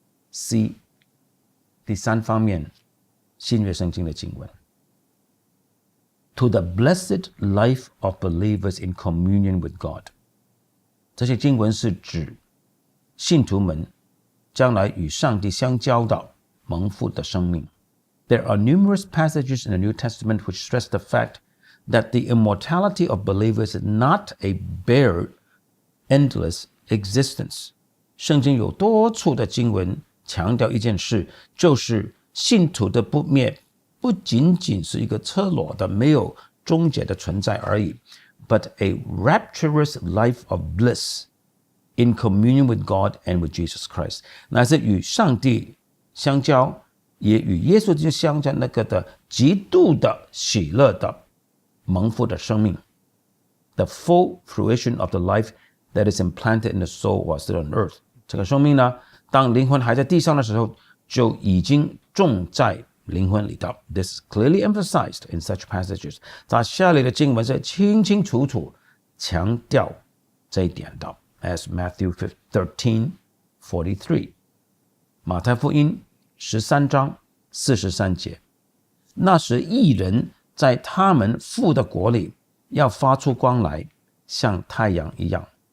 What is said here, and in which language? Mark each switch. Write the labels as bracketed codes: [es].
[en] C， [zh] 第三方面，新约圣经的经文。 [en] To the blessed life of believers in communion with God， [zh] 这些经文是指信徒们将来与上帝相交的蒙福的生命。 [en] There are numerous passages in the New Testament which stress the fact that the immortality of believers is not a bare, endless existence。 [zh] 圣经有多处的经文强调一件事，就是信徒的不灭不仅仅是一个赤裸的没有终结的存在而已， [en] but a rapturous life of bliss in communion with God and with Jesus Christ， [zh] 乃是与上帝相交，也与耶稣基督相交，那个的极度的喜乐的蒙福的生命。 [en] The full fruition of the life that is implanted in the soul while still on earth， [zh] 这个生命呢，当灵魂还在地上的时候，就已经种在灵魂里的。 [en] This is clearly emphasized in such passages， [zh] 在下列的经文是清清楚楚强调这一点的。 [en] As Matthew 13:43， [zh] 马太福音13章43节，那时义人在他们父的国里要发出光来，像太阳一样。